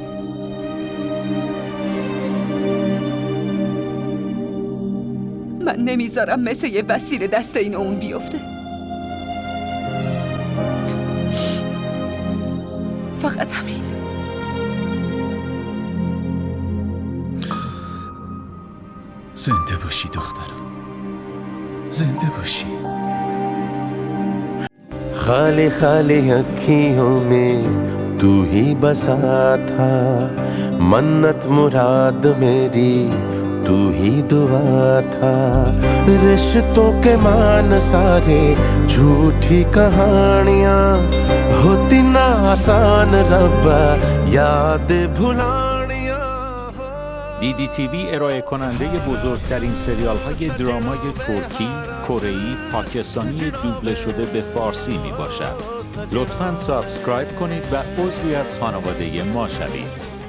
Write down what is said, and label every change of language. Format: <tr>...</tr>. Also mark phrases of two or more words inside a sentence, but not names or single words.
<fa>من نمیذارم مثل یه وسیله دست این اون بیفته. فقط همین. زنده باشی دخترم، زنده باشی.</fa> <hi>खाली खाली अखियों में तू ही बसा था, मन्नत मुराद मेरी तू ही दुआ था। रिश्तों के मान सारे झूठी कहानियाँ, होती ना आसान रब्बा याद भुलानियाँ।</hi> <fa>DDTV ارائه کننده بزرگترین سریال های درامای ترکی، کره‌ای، پاکستانی دوبله شده به فارسی می باشد. لطفاً سابسکرایب کنید و عضوی از خانواده ما شوید.</fa>